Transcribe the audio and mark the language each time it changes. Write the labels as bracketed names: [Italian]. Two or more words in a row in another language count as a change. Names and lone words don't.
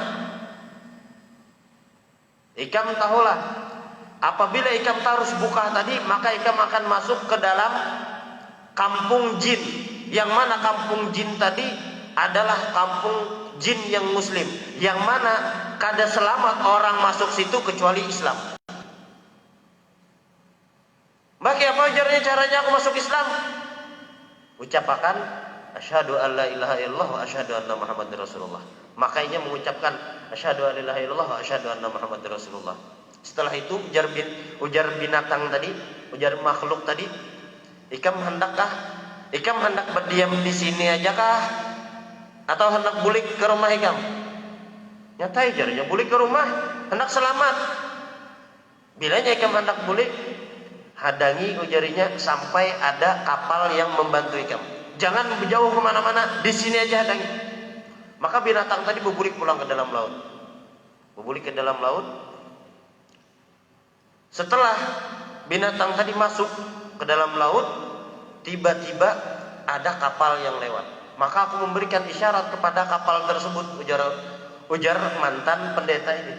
[Banjar] Ikam tahulah, apabila ikam harus buka tadi, maka ikam akan masuk ke dalam kampung jin, yang mana kampung jin tadi adalah kampung jin yang muslim, yang mana kada selamat orang masuk situ kecuali Islam. Bagi apa ujarnya caranya aku masuk Islam? Ucapakan [Arabic] أشهد أن لا إله إلا الله وأشهد أن محمدا رسول الله. [Banjar] Makanya mengucapkan [Arabic] أشهد أن لا إله إلا الله وأشهد أن محمدا رسول الله. [Banjar] Setelah itu ujar binatang tadi, ujar makhluk tadi, ikam hendak berdiam di sini aja kah? Atau hendak bulik ke rumah ikam? Nyatai jarinya balik ke rumah, hendak selamat. Bila ikam hendak balik, hadangi ujarinya sampai ada kapal yang membantu ikam. Jangan jauh kemana-mana, di sini aja hadangi. Maka binatang tadi berbulik pulang ke dalam laut. Berbulik ke dalam laut. Setelah binatang tadi masuk ke dalam laut, tiba-tiba ada kapal yang lewat. Maka aku memberikan isyarat kepada kapal tersebut, ujar mantan pendeta ini.